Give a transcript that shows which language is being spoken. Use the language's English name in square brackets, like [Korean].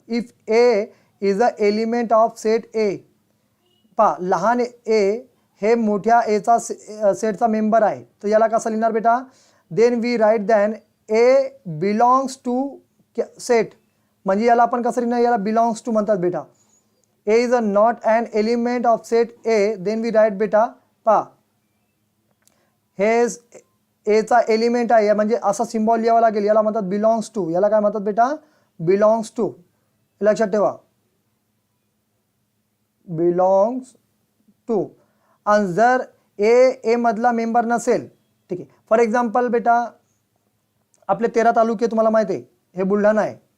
[English] If A is a element of set A. [Marathi] पहा, लहान ए हे मोठ्या एचा सेटचा मेंबर आहे तर याला कसं लिहिणार बेटा? [English] Then we write then A belongs to set. [Marathi] म्हणजे याला आपण कसं लिहिणार? याला बिलॉंग्स टू म्हणतात बेटा. [English] A is a not an element of set A. Then we write बेटा. [Marathi] पहा, हे एचा एलिमेंट आहे म्हणजे असा सिम्बॉल लिहावा लागेल. याला म्हणतात बिलॉंग्स टू. याला काय म्हणतात बेटा? Belongs to. लक्षात ठेवा, बिलॉंग्स टू. आणि जर ए मधला मेंबर नसेल, ठीक आहे, [English] for example [Marathi] बेटा आपले 13 तालुके तुम्हाला माहिती आहे. हे बुलढाणा आहे.